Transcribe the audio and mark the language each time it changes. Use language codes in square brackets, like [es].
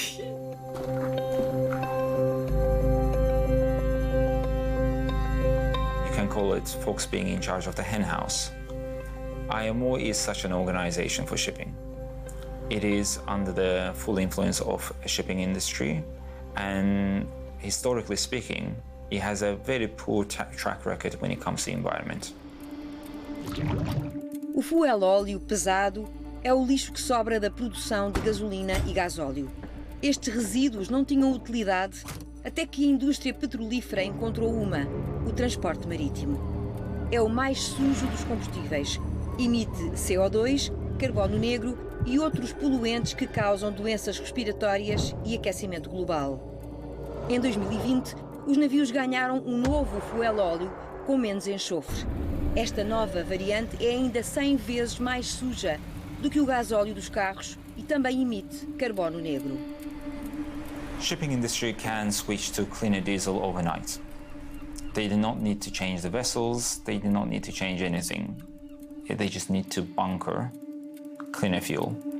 [en] You can call it folks being in charge of the hen house. IMO is such an organization for shipping. It is under the full influence of a shipping industry, and historically speaking, it has a very poor track record when it comes to the environment. [pt] O fuel óleo pesado é o lixo que sobra da produção de gasolina e gasóleo. Estes resíduos não tinham utilidade até que a indústria petrolífera encontrou o transporte marítimo. É o mais sujo dos combustíveis. Emite CO2, carbono negro e outros poluentes que causam doenças respiratórias e aquecimento global. Em 2020, os navios ganharam um novo fuel óleo com menos enxofre. Esta nova variante é ainda 100 vezes mais suja do que o gasóleo dos carros e também emite carbono negro. [en] Shipping industry can switch to cleaner diesel overnight. They do not need to change the vessels, they do not need to change anything. They just need to bunker cleaner fuel.